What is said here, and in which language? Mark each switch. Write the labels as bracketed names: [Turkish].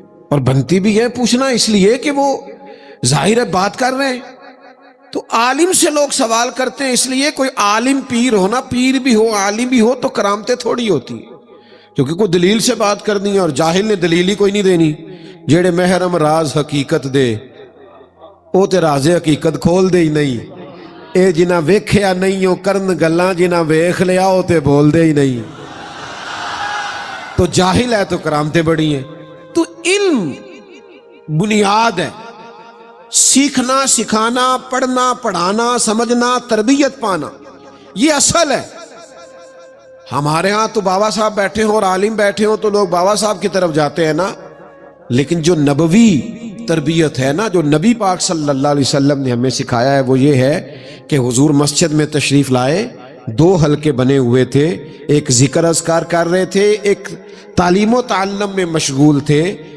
[Urdu] اور بنتی بھی ہے پوچھنا اس لیے کہ وہ ظاہر ہے بات کر رہے ہیں. تو عالم سے لوگ سوال کرتے ہیں اس لیے کوئی عالم پیر ہو نا، پیر بھی ہو عالم بھی ہو تو کرامتیں تھوڑی ہوتی، کیونکہ کوئی دلیل سے بات کرنی ہے، اور جاہل نے دلیل ہی کوئی نہیں دینی. [Punjabi] جیڑے محرم راز حقیقت دے وہ تے راز حقیقت کھول دے ہی نہیں. اے جنہ ویکھیا نہیں ہو کرن گلاں، جنہ ویکھ لیا وہ تے بول دے ہی نہیں. [Urdu] تو جاہل ہے تو کرامتیں بڑی ہیں. تو علم بنیاد ہے، سیکھنا سکھانا، پڑھنا پڑھانا، سمجھنا، تربیت پانا، یہ اصل ہے. ہمارے ہاں تو بابا صاحب بیٹھے ہوں اور عالم بیٹھے ہوں تو لوگ بابا صاحب کی طرف جاتے ہیں نا، لیکن جو نبوی تربیت ہے نا، جو نبی پاک صلی اللہ علیہ وسلم نے ہمیں سکھایا ہے، وہ یہ ہے کہ حضور مسجد میں تشریف لائے، 2 حلقے بنے ہوئے تھے، ایک ذکر اذکار کر رہے تھے، ایک تعلیم و تعلم میں مشغول تھے.